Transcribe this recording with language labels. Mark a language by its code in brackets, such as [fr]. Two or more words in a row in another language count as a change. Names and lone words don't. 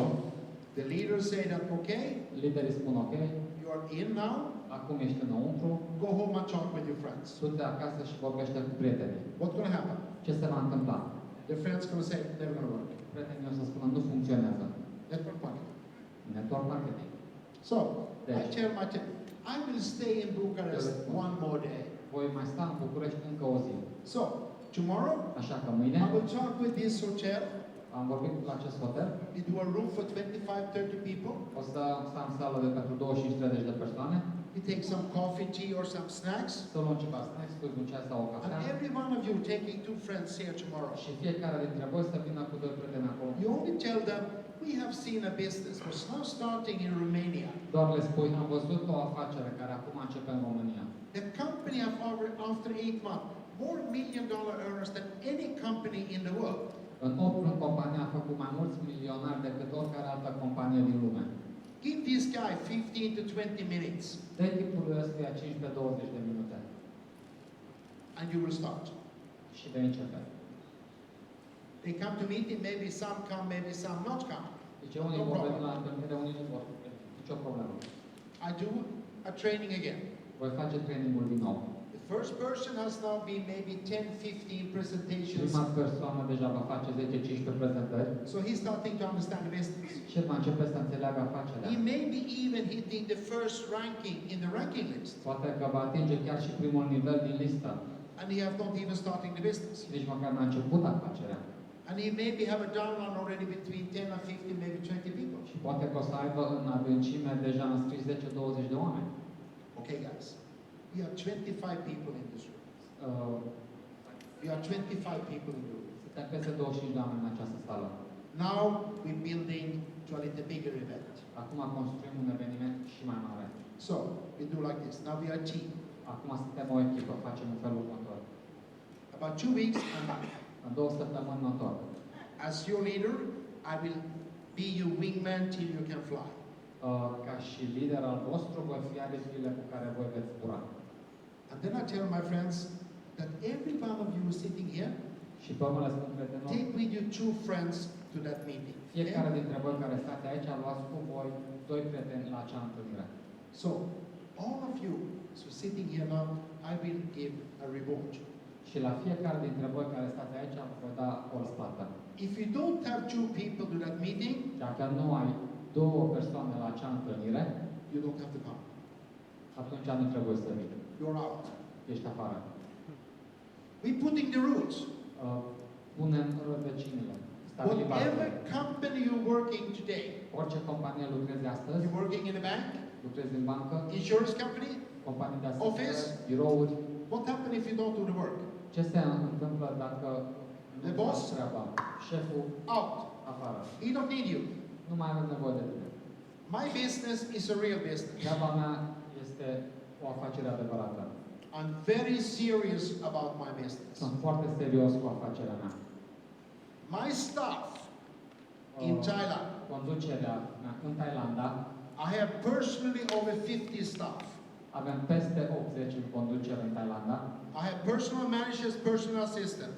[en] the leaders say that, okay, [ro] liderii spun ok, [en] you are in now, [ro] acum ești înăuntru, [en] go home and talk with your friends. [ro] du-te acasă și vorbește cu prietenii. [en] What's going to happen? [ro] Ce se va întâmpla? [en] Their friends going to say, never going to work. [ro] Prietenii o să spună, nu funcționează. [en] Network marketing. Network marketing. So, I [ro] Deci, [en] tell my team, I will stay in Bucharest one more day. [ro] voi mai sta în București încă o zi. [en] So, tomorrow, [ro] Așa că mâine [en] I will talk with this hotel. [ro] am vorbit la acest hotel. [en] We do a room for 25-30 people. [ro] O să stăm în sală de pentru 25-30 de persoane. [en] We take some coffee, tea, or some snacks. [ro] Să luăm ceva snacks, un ceas sau o [en] And [ro] cafea. [en] every one of you taking 2 friends here tomorrow. [ro] Și fiecare dintre voi să vină cu 2 prieteni acolo. [en] You only tell them, we have seen a business was now starting in Romania. [ro] Doar le spui, am văzut o afacere care acum începe în România. [en] The company have after 8 months more million-dollar earners than any company in the world. [ro] În 8 luni, compania a făcut mai mulți milionari decât oricare altă companie din lume. [en] Give this guy 15 to 20 minutes [ro] Dă tipului ăstuia 15-20 de minute [en] and you will start. [ro] și vei începe. [en] They come to meeting, maybe some come, maybe some not come. [ro] Deci unii [en] No [ro] vor veni [en] problem. [ro] la întâlnire, unii nu vor veni. Nicio problemă. [en] I do a training again. [ro] Voi face trainingul din nou. [en] The first person has now been maybe 10-15 presentations. [ro] Prima persoană deja va face 10-15 prezentări [en] So he's starting to understand the business. [ro] și el va începe să înțeleagă afacerea. [en] He may be even hitting the first ranking in the ranking list. [ro] Poate că va atinge chiar și primul nivel din listă. [en] And he have not even starting the business. [ro] Și nici măcar n-a început afacerea. [en] And he maybe have a downline already between 10 and 15, maybe 20 people. [ro] Și poate că o să aibă în adâncime deja înscris 10-20 de oameni. [en] Okay, guys. We are 25 people in this room. Uh, We are 25 people in the room. [ro] Suntem peste 25 de oameni în această sală. [en] Now we're building to a little bigger event. [ro] Acum construim un eveniment și mai mare. [en] So we do like this. Now we are a team. [ro] Acum suntem o echipă, facem un felul următor. [en] About 2 weeks, I'm back. [ro] În 2 săptămâni mă întorc. [en] As your leader, I will be your wingman till you can fly. [ro] Ca și lider al vostru, voi fi aripile cu care voi veți zbura. [en] And then I tell my friends that every one of you sitting here, [ro] Și pe urmă le spun prietenilor, [en] take with you 2 friends to that meeting. [ro] fiecare [en] Okay? [ro] dintre voi care stați aici, luați cu voi 2 prieteni la acea întâlnire. [en] So all of you, so sitting here now, I will give a reward. [ro] Și la fiecare dintre voi care stați aici, voi da o răsplată. [en] If you don't have 2 people to that meeting, [ro] Dacă nu ai 2 persoane la acea întâlnire, [en] you don't have to come. [ro] atunci nu trebuie să vii. [en] You're out. [ro] Ești afară. [en] We're putting the rules. [ro] Punem rădăcinile. Stabilim [en] Whatever [ro] bazele. [en] company you're working today, [ro] Orice companie lucrezi astăzi, [en] you're working in a bank, [ro] lucrezi în bancă, [en] insurance company, [ro] companii de [en] Office. [ro] asigurări, birouri. [en] what happens if you don't do the work? [ro] Ce se întâmplă dacă [en] The [ro] nu [en] boss? [ro] faci treaba? Șeful [en] Out. [ro] afară. [en] He don't need you. [ro] Nu mai avem nevoie de tine. [en] My business is a real business. [ro] Treaba mea este o afacere adevărată. [en] I'm very serious about my business. [ro] Sunt foarte serios cu afacerea mea. [en] My staff in Thailand, [ro] Conducerea mea în Thailanda, [en] I have personally over 50 staff. [ro] avem peste 80 în conducere în Thailanda. [en] I have personal managers, personal assistants.